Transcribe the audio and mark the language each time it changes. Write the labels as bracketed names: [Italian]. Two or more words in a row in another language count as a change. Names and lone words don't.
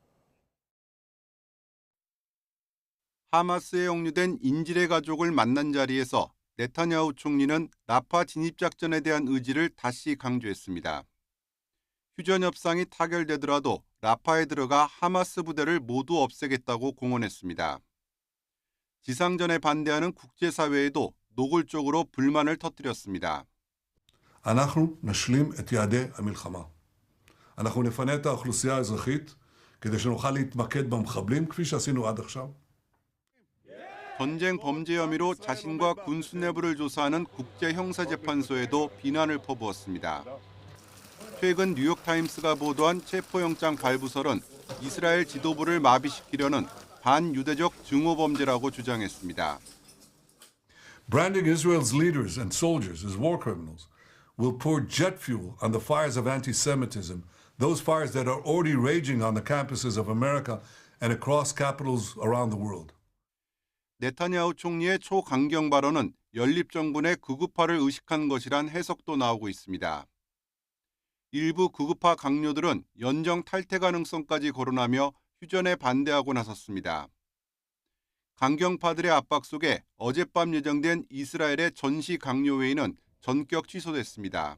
[Korean] 하마스에 억류된 인질의 가족을 만난 자리에서 네타냐후 총리는 라파 진입작전에 대한 의지를 다시 강조했습니다. 휴전 협상이 타결되더라도 라파에 들어가 하마스 부대를 모두 없애겠다고 공언했습니다. 지상전에 반대하는 국제사회에도 노골적으로 불만을 터뜨렸습니다. [Hebrew] אנחנו נשלים את יעדי המלחמה. אנחנו נפנה את האוכלוסייה האזרחית כדי שנוכל להתמקד במחבלים כפי שעשינו עד עכשיו. [Korean] 전쟁 범죄 혐의로 자신과 군 수뇌부를 조사하는 국제형사재판소에도 비난을 퍼부었습니다. 최근 뉴욕타임스가 보도한 체포영장 발부설은 이스라엘 지도부를 마비시키려는 반유대적 증오범죄라고 주장했습니다. [English] Branding Israel's leaders and soldiers as war criminals will pour jet fuel on the fires of anti-Semitism, those fires that are already raging on the campuses of America and across capitals around the world. [Korean] 네타냐후 총리의 초강경 발언은 연립정부 내 극우파를 의식한 것이란 해석도 나오고 있습니다. 일부 극우파 강요들은 연정 탈퇴 가능성까지 거론하며 휴전에 반대하고 나섰습니다. 강경파들의 압박 속에 어젯밤 예정된 이스라엘의 전시 강요회의는 전격 취소됐습니다.